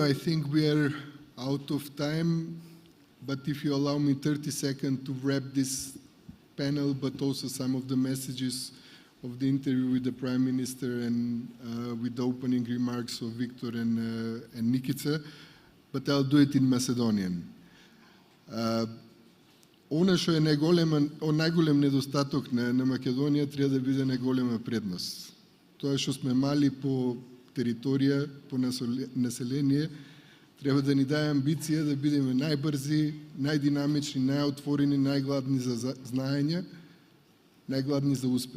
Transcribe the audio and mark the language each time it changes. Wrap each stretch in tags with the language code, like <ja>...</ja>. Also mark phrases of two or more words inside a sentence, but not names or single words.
<en>I think we are out of time, but if you allow me 30 seconds to wrap this panel, but also some of the messages of the interview with the Prime Minister and with the opening remarks of Victor and Nikita, but I'll do it in Macedonian.</en> <mk>Она што е најголем недостаток на Македонија треба да биде најголема предност. Тоа што сме мали по територија, по население, треба да ни даде амбиција да бидеме најбрзи, најдинамични, најотворени, најгладни за знаење, најгладни за успех.</mk>